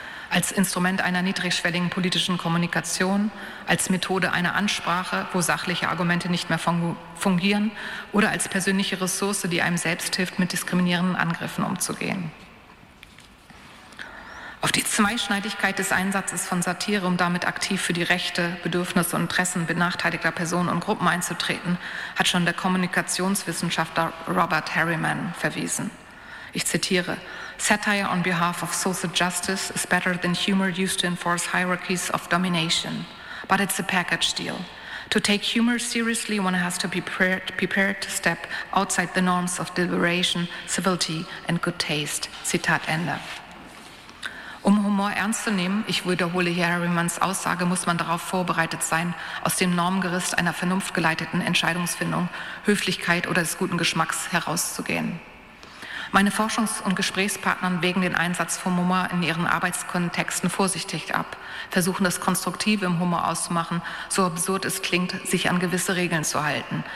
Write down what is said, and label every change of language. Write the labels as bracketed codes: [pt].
[de] Als Instrument einer niedrigschwelligen politischen Kommunikation, als Methode einer Ansprache, wo sachliche Argumente nicht mehr fungieren, oder als persönliche Ressource, die einem selbst hilft, mit diskriminierenden Angriffen umzugehen. Auf die Zweischneidigkeit des Einsatzes von Satire, um damit aktiv für die Rechte, Bedürfnisse und Interessen benachteiligter Personen und Gruppen einzutreten, hat schon der Kommunikationswissenschaftler Robert Harriman verwiesen. Ich zitiere: [en] Satire on behalf of social justice is better than humor used to enforce hierarchies of domination, but it's a package deal. To take humor seriously, one has to be prepared to step outside the norms of deliberation, civility and good taste. [de] Zitat Ende. Um Humor ernst zu nehmen, ich wiederhole hier Harrimans Aussage, muss man darauf vorbereitet sein, aus dem Normgerüst einer vernunftgeleiteten Entscheidungsfindung, Höflichkeit oder des guten Geschmacks herauszugehen. Meine Forschungs- und Gesprächspartnern wägen den Einsatz von Humor in ihren Arbeitskontexten vorsichtig ab, versuchen das Konstruktive im Humor auszumachen, so absurd es klingt, sich an gewisse Regeln zu halten.